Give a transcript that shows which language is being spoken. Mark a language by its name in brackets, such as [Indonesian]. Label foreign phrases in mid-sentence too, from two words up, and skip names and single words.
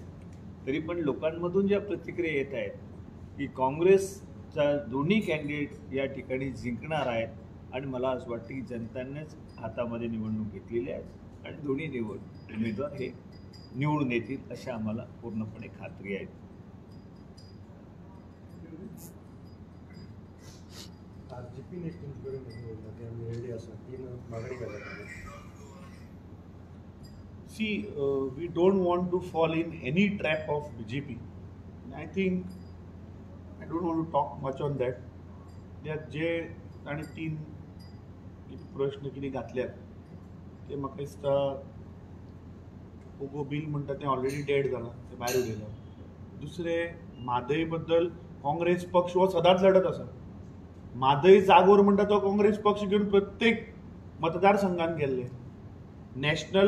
[Marathi] तरी पण लोकांमधून ज्या प्रतिक्रिया येत आहेत की काँग्रेसचा दोन्ही कॅन्डिडेट या ठिकाणी जिंकणार आहेत आणि मला असं वाटतं की जनतांनीच हातामध्ये निवडणूक घेतलेली आहे आणि दोन्ही उमेदवार हे निवडून येतील अशा आम्हाला पूर्णपणे खात्री आहे. [English] See, we don't want to fall in any trap of BJP. I think I don't want to talk much on that. [Konkani] त्यात जे आणि तीन प्रश्न किती घातल्यात ते म्हाका दिसता पोगो बिल म्हणटा तें [English] already dead [Konkani] जालां, तें भायर उडयलां. दुसरें म्हादय बद्दल काँग्रेस पक्ष हो सदांच लढत आसा. म्हादय जागोर म्हणटा तो काँग्रेस पक्ष घेवन प्रत्येक मतदारसंघात गेल्ले.